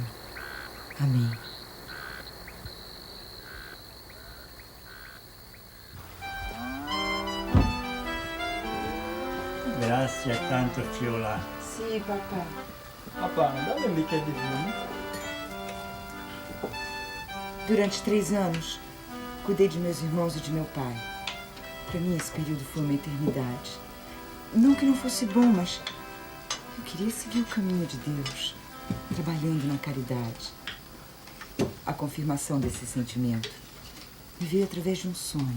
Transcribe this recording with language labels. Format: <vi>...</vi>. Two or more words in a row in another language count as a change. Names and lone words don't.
<pt>Amém.</pt> <it>Grazie tanto, Fiola.</it> <pt>Sim, papá.</pt> <it>Papà, dammi un bicchiere di vino.</it> <pt>Durante 3 anos, cuidei de meus irmãos e de meu pai. Para mim, esse período foi uma eternidade. Não que não fosse bom, mas eu queria seguir o caminho de Deus, trabalhando na caridade. A confirmação desse sentimento me veio através de um sonho.</pt>